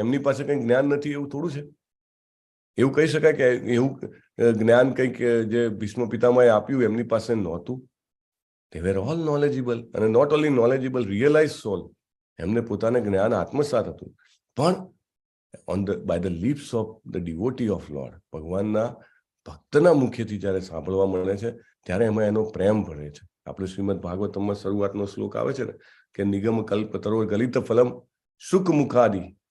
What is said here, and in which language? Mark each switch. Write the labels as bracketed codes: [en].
[gu] એમની પાસે કંઈક જ્ઞાન નથી એવું થોડું છે. એવું કહી શકાય કે એવું જ્ઞાન કંઈક જે ભીષ્મ પિતામહે આપ્યું એમની પાસે નહોતું. [en] They were all knowledgeable, [gu] અને [en] Not only knowledgeable, realized soul. [gu] એમને પોતાને જ્ઞાન આત્મસાત હતું. પણ [en] by the lips of the devotee of Lord, [gu] ભગવાનના ભક્તના મુખેથી જ્યારે સાંભળવા મળે છે ત્યારે એમાં એનો પ્રેમ ભરે છે. આપણે શ્રીમદ ભાગવતમમાં શરૂઆતનો શ્લોક આવે છે ને કે નિગમ કલ્પતરો ગલિત ફલમ શુક મુખાદી.